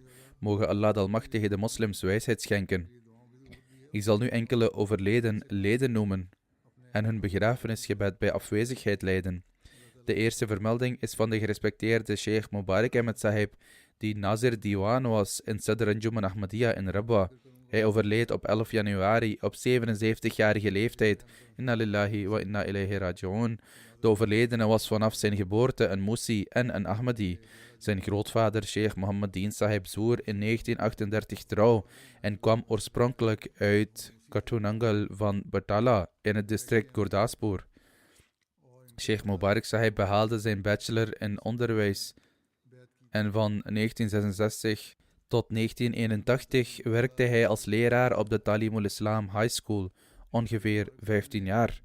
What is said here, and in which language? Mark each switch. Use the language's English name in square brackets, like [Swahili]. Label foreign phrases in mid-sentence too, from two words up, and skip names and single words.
[Dutch] Mogen Allah de Almachtige de moslims wijsheid schenken. Ik zal nu enkele overleden leden noemen en hun begrafenisgebed bij afwezigheid leiden. De eerste vermelding is van de gerespecteerde Sheikh Mubarak Ahmed Sahib, die Nazir Diwan was in Sadr Anjuman Ahmadiyya in Rabwa. Hij overleed op 11 januari op 77-jarige leeftijd. [Arabic] إنا لله وإنا إليه راجعون. [Dutch] De overledene was vanaf zijn geboorte een Musi en een Ahmadi. Zijn grootvader, Sheikh Muhammadin Sahib Zoer, in 1938 trouw en kwam oorspronkelijk uit Katunangal van Batala in het district Gurdaspur. Sheikh Mubarak Sahib behaalde zijn bachelor in onderwijs en van 1966 tot 1981 werkte hij als leraar op de Talimul Islam High School, ongeveer 15 jaar.